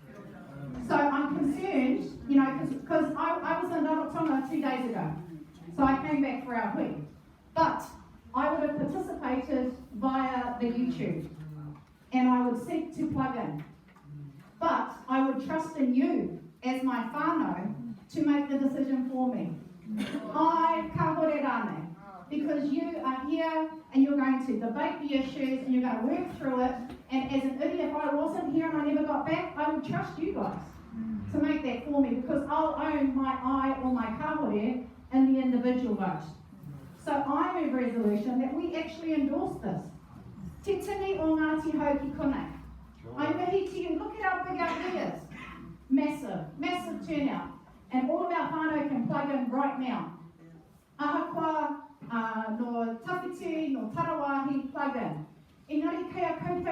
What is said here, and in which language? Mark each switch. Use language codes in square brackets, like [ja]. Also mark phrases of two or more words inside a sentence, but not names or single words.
[en] So I'm concerned, you know, because I was in Rarotonga 2 days ago. So I came back for our Hui. But I would have participated via the YouTube. And I would seek to plug in. But I would trust in you as my whānau to make the decision for me. [mi] I ka hore rāne. [en] Because you are here and you're going to debate the issues and you're going to work through it. And as an idiot, if I wasn't here and I never got back, I would trust you guys to make that for me because I'll own my I or my ka hore in the individual vote. So I move resolution that we actually endorse this. [mi] Te tini o Ngāti Hau ki konei. [en] I mihi to you, look at how big our Hui is. Massive, massive turnout. And all of our whānau can plug in right now. [mi] Ahakoa, no tawhiti, no tarawahi, [en] plug in. [mi] Engari kei a